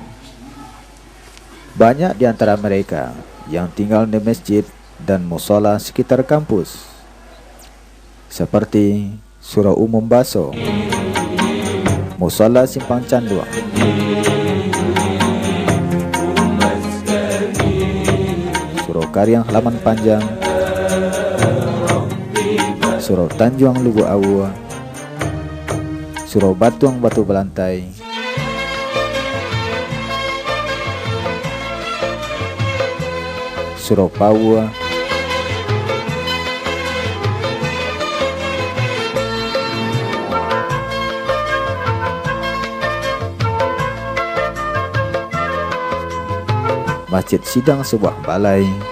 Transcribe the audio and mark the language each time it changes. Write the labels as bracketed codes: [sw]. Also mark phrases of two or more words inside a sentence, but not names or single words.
[id] Banyak di antara mereka yang tinggal di masjid dan musola sekitar kampus, seperti Surau Umum Baso, Musola Simpang Canduang, Surau Karyang Halaman Panjang, Surau Tanjuang Lugu Awu, Surau Batuang Batu Belantai, Surau Pawu, Masjid Sidang Sebuah Balai,